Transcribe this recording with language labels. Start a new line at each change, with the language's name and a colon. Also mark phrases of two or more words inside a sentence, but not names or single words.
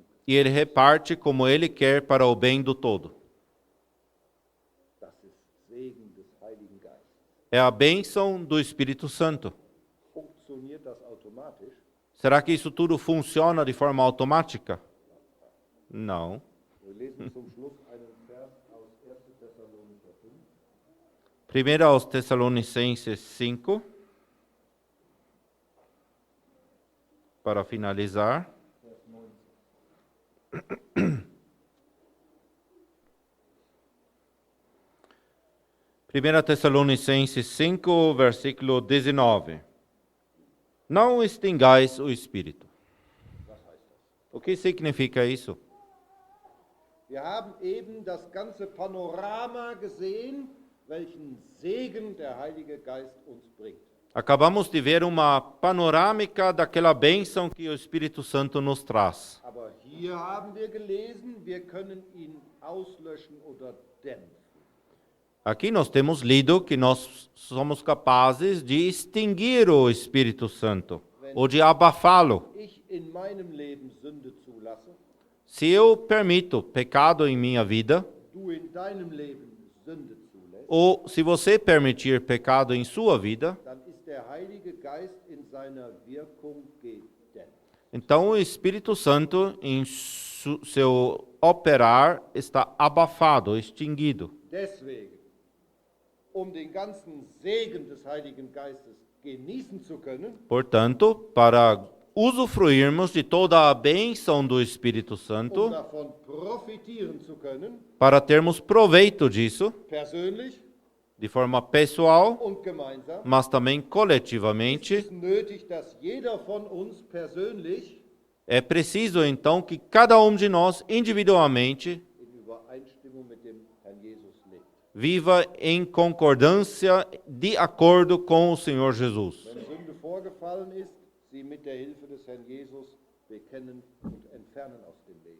Portuguese: E ele reparte como ele quer para o bem do todo.
German: Das ist Segen des Heiligen Geistes.
Portuguese: É a bênção do Espírito Santo.
German: funktioniert das automatisch?
Portuguese: Será que isso tudo funciona de forma automática? Não.
German: Wir lesen zum Schluss einen Vers aus 1. Thessalonicher 5.
Portuguese: 1 aos Tessalonicenses 5, para finalizar. 1 Tessalonicenses 5, versículo 19. Não extingais o Espírito. O que significa isso?
German: Wir haben eben das ganze Panorama gesehen, welchen Segen der Heilige Geist uns bringt.
Portuguese: Acabamos de ver uma panorâmica daquela bênção que o Espírito Santo nos traz.
German: Aber hier haben wir gelesen, wir können ihn auslöschen oder dämpfen.
Portuguese: Aqui nós temos lido que nós somos capazes de extinguir o Espírito Santo, ou de abafá-lo.
German: Ich in meinem Leben Sünde zulasse,
Portuguese: Se eu permito pecado em minha vida,
German: du in deinem Leben Sünde zulässt,
Portuguese: ou se você permitir pecado em sua vida,
German: dann ist der Heilige Geist in seiner Wirkung gedämpft.
Portuguese: então o Espírito Santo em seu operar está abafado, extinguido.
German: Deswegen, um den ganzen Segen des Heiligen Geistes genießen zu können,
Portuguese: Portanto, para usufruirmos de toda a bênção do Espírito
German: um
Portuguese: Santo,
German: davon profitieren zu können,
Portuguese: para termos proveito disso,
German: persönlich
Portuguese: de forma pessoal,
German: und gemeinsam,
Portuguese: mas também coletivamente,
German: ist nötig, dass jeder von uns persönlich
Portuguese: é preciso então que cada um de nós, individualmente,
German: in Übereinstimmung mit dem Herrn Jesus lebt.
Portuguese: viva em concordância, de acordo com o Senhor Jesus.
German: Wenn Sünde vorgefallen ist, sie mit der Hilfe des Herrn Jesus bekennen und entfernen aus dem Leben.